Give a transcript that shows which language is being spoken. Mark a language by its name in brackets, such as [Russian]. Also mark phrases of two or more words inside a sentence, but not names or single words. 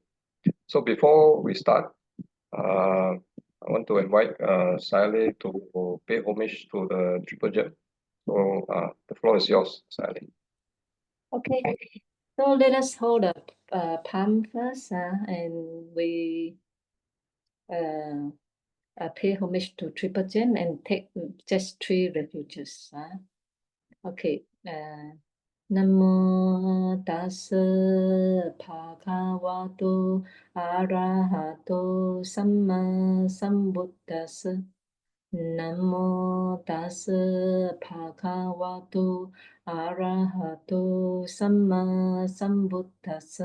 [English] So before we start, I want to invite Sayalay to pay homage to the Triple Gem. So the floor is yours, Sayalay. Okay, so let us hold up palm first, and we pay homage to Triple Gem and take just 3 refuges. Okay. [Pali] Namo tassa bhagavato arahato samma sambuddhassa. Namo tassa bhagavato arahato samma sambuddhassa.